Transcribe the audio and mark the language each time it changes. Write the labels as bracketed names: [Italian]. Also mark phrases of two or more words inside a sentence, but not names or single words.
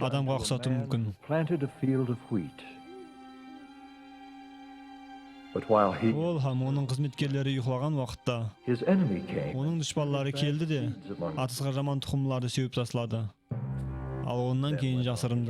[Kara-Kalpak] адамға [English] unto a [Kara-Kalpak] ұқсату [English] man [Kara-Kalpak] мүмкін. [English] who planted a field of wheat. But while he, [Kara-Kalpak] Ол һәм оның қызметкерлері ұйқылаған уақытта, [English] his enemy came, [Kara-Kalpak] оның дұшпанлары келді де, [English] seeds among them [Kara-Kalpak] атысқа жаман тұқымларды сеуіп тастады. Ал онан кейін жасырынды.